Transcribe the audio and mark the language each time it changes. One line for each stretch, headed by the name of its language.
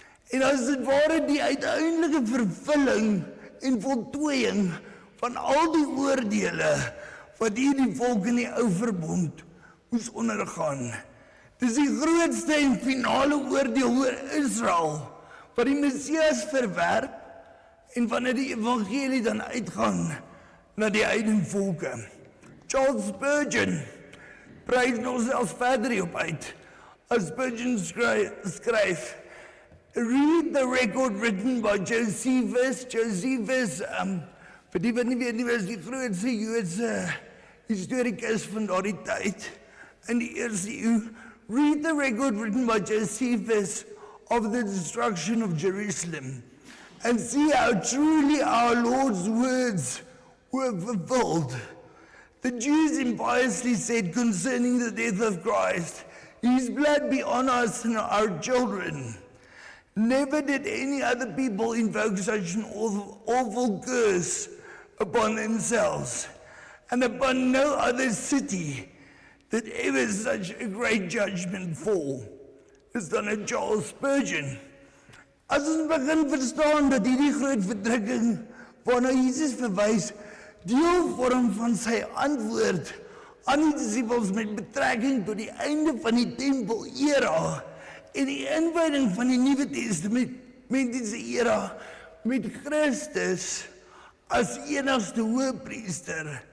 Afrikaans: En as dit ware die uiteindelike vervulling en voltooiing van al die oordele wat hierdie volk in die ou verbond moes ondergaan. Dis die grootste en finale oordeel oor Israel, wat die Messias verwerp en wanneer die evangelie dan uitgaan na die heidenvolke. Charles Spurgeon prys nog selfs verder hierop uit. As Spurgeon skryf,
English: read the record written by Josephus.
Afrikaans: Josephus, vir die wat nie weet nie, was die grootste Joodse historikus van daardie tyd in die eerste eeu.
English: Read the record written by Josephus of the destruction of Jerusalem and see how truly our Lord's words were fulfilled. The Jews impiously said concerning the death of Christ, his blood be on us and our children. Never did any other people invoke such an awful curse upon themselves, and upon no other city did ever such a great judgment fall.
Afrikaans: Dis dan 'n Charles Spurgeon. As ons begin verstaan dat hierdie groot verdrukking waarna Jesus verwys, deel vorm van sy antwoord aan die disippels met betrekking tot die einde van die tempel-era en die inwyding van die Nuwe Testamentiese era met Christus as enigste hoëpriester,